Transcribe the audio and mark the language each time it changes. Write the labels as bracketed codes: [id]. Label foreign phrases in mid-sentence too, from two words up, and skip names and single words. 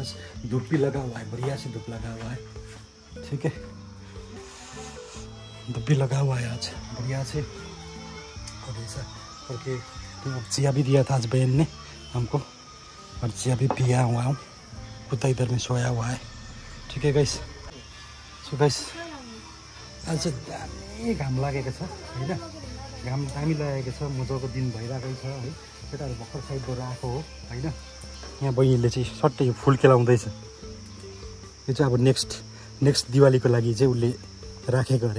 [hi] आज धूप भी लगा हुआ है, बढ़िया से धूप लगा हुआ है, ठीक है। धूप भी लगा हुआ है आज बढ़िया से। और ऐसा करके चिया भी दिया था आज बहन ने हमको, और चिया भी पिया हुआ हूँ। कुत्ता इधर में सोया हुआ है, ठीक है गाइस। [en] so guys [ne] आज दामी घाम लागेको छ होइन, घाम दामी लागेको छ, मजाको दिन भइरहेको छ है। केटाहरू भर्खर साइडबाट आएको हो होइन। यहाँ बहिनीले चाहिँ सट्टै यो फुल केलाउँदैछ। यो चाहिँ अब नेक्स्ट दिवालीको लागि चाहिँ उसले राखेको अरे।